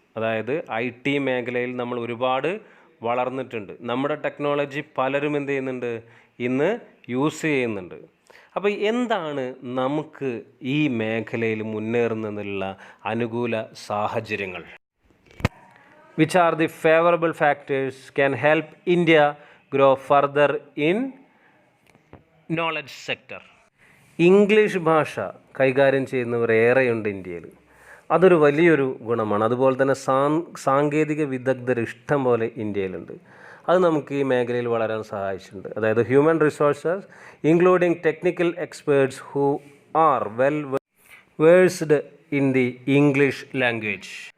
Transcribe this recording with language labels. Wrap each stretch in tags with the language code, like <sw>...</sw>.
<ml>അതായത് IT മേഖലയിൽ നമ്മൾ ഒരുപാട് വളർന്നിട്ടുണ്ട്. നമ്മുടെ ടെക്നോളജി പലരും എന്ത് ചെയ്യുന്നുണ്ട്, ഇന്ന് യൂസ് ചെയ്യുന്നുണ്ട്. അപ്പോൾ എന്താണ് നമുക്ക് ഈ മേഖലയിൽ മുന്നേറുന്നതിനുള്ള അനുകൂല സാഹചര്യങ്ങൾ?</ml> <en>Which are the favorable factors can help India grow further in knowledge sector?</en> <ml>English ഭാഷ കൈകാര്യം ചെയ്യുന്നവർ ഏറെയുണ്ട് ഇന്ത്യയിൽ. അതൊരു വലിയൊരു ഗുണമാണ്. അതുപോലെ തന്നെ സാങ്കേതിക വിദഗ്ധർ ഇഷ്ടം പോലെ ഇന്ത്യയിലുണ്ട്. അത് നമുക്ക് ഈ മേഖലയിൽ വളരാൻ സഹായിച്ചിട്ടുണ്ട്. അതായത്</ml> <en>Human resources including technical experts who are well versed in the English language.</en>